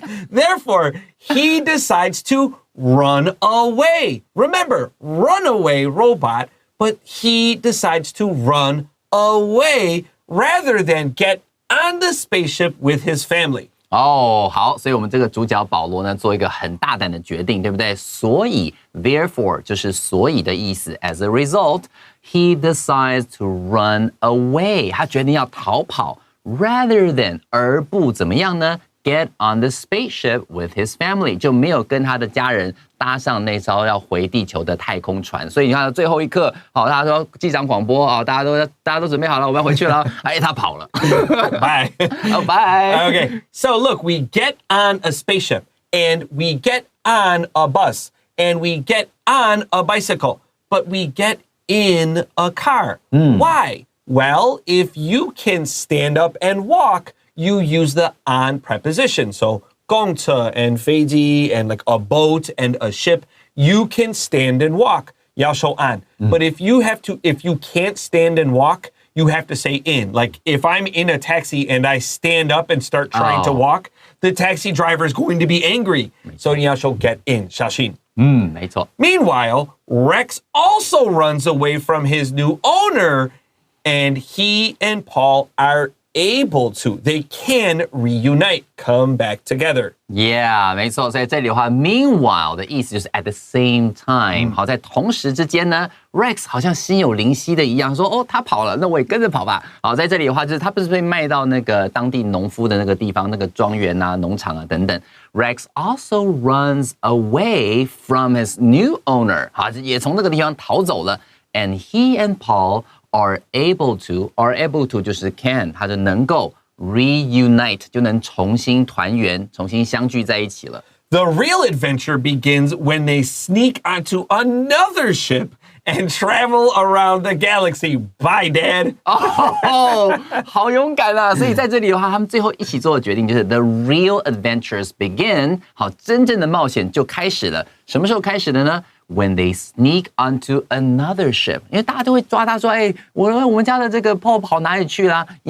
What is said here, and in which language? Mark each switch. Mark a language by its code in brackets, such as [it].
[en] Therefore, he decides to run away. Remember, runaway robot, but he decides to run away.Rather than get on the spaceship with his family. [zh] 好，所以我们这个主角保罗呢，做一个很大胆的决定，对不对？所以 therefore 就是所以的意思。 [en] As a result, he decides to run away. [zh] 他决定要逃跑 [en] ，rather than [zh] 而不怎么样呢 [en] get on the spaceship with his family， [zh] 就没有跟他的家人搭上那艘要回地球的太空船。所以你看最后一刻，好，大家说机长广播啊，大家都准备好了，我们要回去了。哎，他跑了。 [en] Bye. Oh, bye. Okay, so look, we get on a spaceship, and we get on a bus, and we get on a bicycle, but we get in a car. Why? Well, if you can stand up and walk, you use the on preposition. So, 公车 and 飞机 and like a boat and a ship, you can stand and walk. [zh] 要说 [en] on. But if you can't stand and walk, you have to say in. Like if I'm in a taxi and I stand up and start trying to walk, the taxi driver is going to be angry. [zh] So 你要说 [en] get in, [zh] 小心。没错。 [en] Meanwhile, Rex also runs away from his new owner, and he and Paul are able to. They can reunite, come back together. [zh] Yeah， 没错，所以这里的话 ，meanwhile 的意思就是 [en] at the same time， [zh] 好，在同时之间呢 ，Rex 好像心有灵犀的一样，说哦，他跑了，那我也跟着跑吧。好，在这里的话，就是他不是被卖到那个当地农夫的那个地方，那个庄园啊、农场啊等等。 [en] Rex also runs away from his new owner， [zh] 好，也从那个地方逃走了。 [en] And he and Paul are able to [zh] 就是 can， 他就能够 reunite， 就能重新团圆，重新相聚在一起了。 [en] The real adventure begins when they sneak onto another ship and travel around the galaxy. Bye, Dad. [zh] 哦，好勇敢啊！所以在这里的话，他们最后一起做的决定就是 [en] the real adventures begin。 [zh] 好，真正的冒险就开始了。什么时候开始的呢？ [en] When they sneak onto another ship， [zh] 因为大家都会抓他说，哎，我们家的这个 Paul 跑哪里去啦？